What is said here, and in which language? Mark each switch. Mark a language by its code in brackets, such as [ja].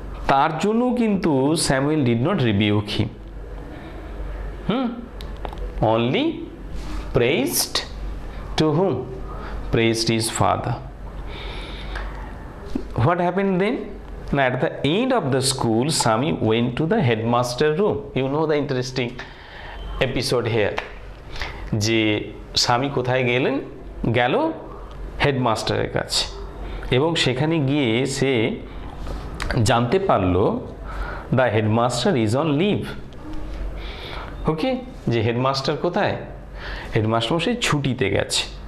[bn] তার জন্য কিন্তু [en] Samuel did not rebuke him, only praised to whom? Praised his father. What happened then? Now at the end of the school, Sami went to the headmaster room. You know the interesting episode here. [bn] যে স্বামী কোথায় গেল হেডমাস্টারের কাছে, এবং সেখানে গিয়ে সে জানতে পারলো [en] The headmaster is on leave. [bn] ওকে, যে হেডমাস্টার কোথায়, হেডমাস্টার সে ছুটিতে গেছে।